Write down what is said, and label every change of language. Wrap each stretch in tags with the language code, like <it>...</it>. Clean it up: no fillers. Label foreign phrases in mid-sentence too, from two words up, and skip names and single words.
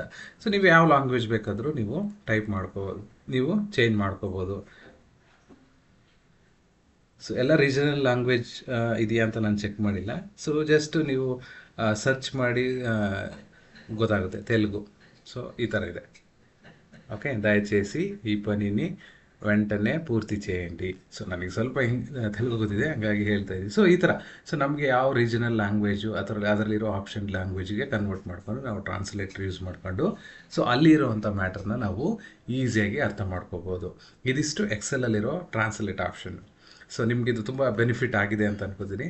<kn>ಸೊ ನೀವು ಯಾವ ಲ್ಯಾಂಗ್ವೇಜ್ ಬೇಕಾದರೂ ನೀವು ಟೈಪ್ ಮಾಡ್ಕೋಬೋದು, ನೀವು ಚೇಂಜ್ ಮಾಡ್ಕೋಬೋದು. ಸೊ ಎಲ್ಲ</kn> <en>regional language</en> <kn>ಇದೆಯಾ ಅಂತ ನಾನು ಚೆಕ್ ಮಾಡಿಲ್ಲ.</kn> <en>so just</en> <kn>ನೀವು ಸರ್ಚ್ ಮಾಡಿ ಗೊತ್ತಾಗುತ್ತೆ ತೆಲುಗು. ಸೊ ಈ ಥರ ಇದೆ.</kn> <te>ఓకే, దయచేసి ఈ పనిని వెంటనే పూర్తి చేయండి.</te> <kn>ಸೊ ನನಗೆ ಸ್ವಲ್ಪ ತೆಲುಗು ಗೊತ್ತಿದೆ, ಹಂಗಾಗಿ ಹೇಳ್ತಾ ಇದ್ದೀವಿ. ಸೊ ಈ ಥರ ಸೊ ನಮಗೆ ಯಾವ</kn> <en>regional language</en> <kn>ಅದರಲ್ಲಿರೋ</kn> <en>option language</en> <kn>ಕನ್ವರ್ಟ್ ಮಾಡ್ಕೊಂಡು ನಾವು</kn> <en>translator use</en> <kn>ಮಾಡ್ಕೊಂಡು ಸೊ ಅಲ್ಲಿರೋವಂಥ ಮ್ಯಾಟರ್ನ ನಾವು ಈಸಿಯಾಗಿ ಅರ್ಥ ಮಾಡ್ಕೋಬೋದು. ಇದಿಷ್ಟು ಎಕ್ಸೆಲಲ್ಲಿರೋ</kn> <en>translate option.</en> <kn>ಸೊ ನಿಮಗಿದು ತುಂಬ ಬೆನಿಫಿಟ್ ಆಗಿದೆ ಅಂತ ಅನ್ಕೋತೀನಿ.</kn>